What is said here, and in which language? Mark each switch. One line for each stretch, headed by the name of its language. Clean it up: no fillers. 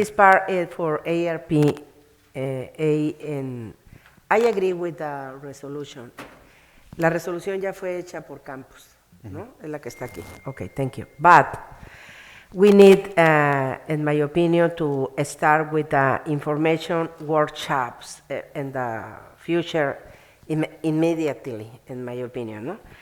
English: is part for ARP, and I agree with the resolution.
Spanish: La resolución ya fue hecha por Campos, ¿no? Es la que está aquí.
English: Okay, thank you. But we need, in my opinion, to start with the information workshops in the future immediately, in my opinion, no?